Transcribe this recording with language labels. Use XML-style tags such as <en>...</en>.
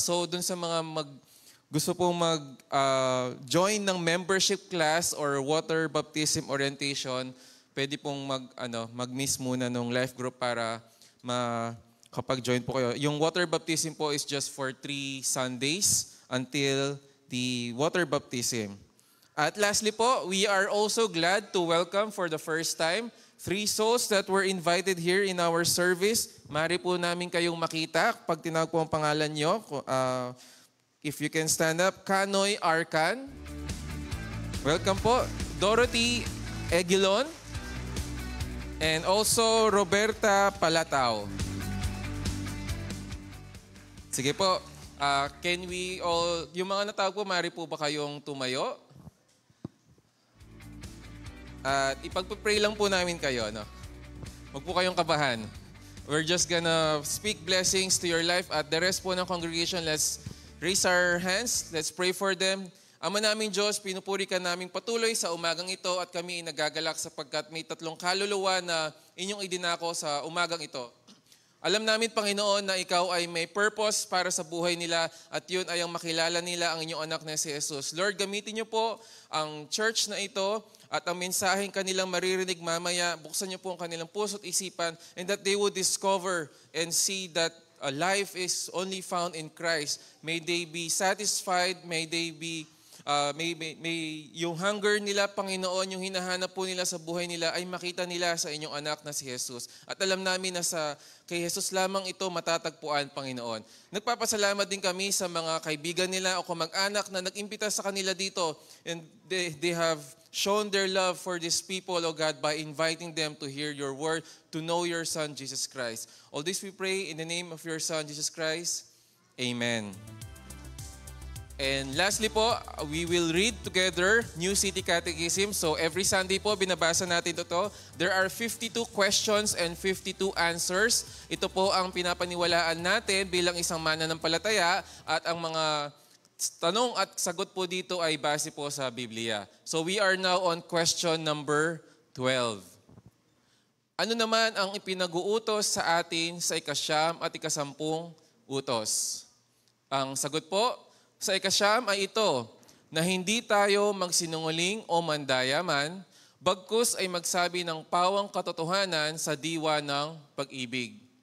<tl>So dun sa mga gusto pong mag-join ng membership class or water baptism orientation, pwede pong mag-miss muna ng life group para makapag-join po kayo.</tl> <en>Yung water baptism po is just for 3 Sundays until the water baptism. At lastly po, we are also glad to welcome for the first time 3 souls that were invited here in our service.</en> <tl>Mari po namin kayong makita pag tinawag po ang pangalan nyo.</tl> <en>If you can stand up, Kanoy Arcan. Welcome po. Dorothy Egilon. And also Roberta Palatao.</en> <tl>Sige po.</tl> <en>Can we all,</en> <tl>yung mga natawag po, mari po ba kayong tumayo? At ipagpapray lang po namin kayo, no? Huwag po kayong kabahan.</tl> <en>We're just gonna speak blessings to your life. At the rest</en> <tl>po ng</tl> <en>congregation, let's raise our hands. Let's pray for them.</en> <tl>Ama namin Diyos, pinupuri ka namin patuloy sa umagang ito at kami nagagalak sapagkat may 3 kaluluwa na inyong idinako sa umagang ito. Alam namin, Panginoon, na ikaw ay may purpose para sa buhay nila at yun ay ang makilala nila ang inyong anak na si Jesus. Lord, gamitin niyo po ang church na ito at ang mensaheng kanilang maririnig mamaya. Buksan niyo po ang kanilang puso at isipan</tl> <en>and that they would discover and see that life is only found in Christ. May they be satisfied,</en> <tl>may they be may yung hunger nila, Panginoon, yung hinahanap po nila sa buhay nila ay makita nila sa inyong anak na si Jesus. At alam namin na kay Jesus lamang ito matatagpuan, Panginoon. Nagpapasalamat din kami sa mga kaibigan nila o kamag-anak na nag-imbita sa kanila dito</tl> <en>and they have shown their love for these people, O God, by inviting them to hear your word, to know your Son, Jesus Christ. All this we pray in the name of your Son, Jesus Christ. Amen. And lastly po, we will read together New City Catechism. So every Sunday po,</en> <tl>binabasa natin ito.</tl> <en>There are 52 questions and 52 answers.</en> <tl>Ito po ang pinapaniwalaan natin bilang isang mananampalataya at ang mga tanong at sagot po dito ay base po sa Biblia.</tl> <en>So we are now on question number 12.</en> <tl>Ano naman ang ipinag-uutos sa atin sa ika-9 at ika-10 utos? Ang sagot po, sa ika-9 ay ito, na hindi tayo magsinungaling o mandaya man, bagkus ay magsabi ng pawang katotohanan sa diwa ng pag-ibig.</tl>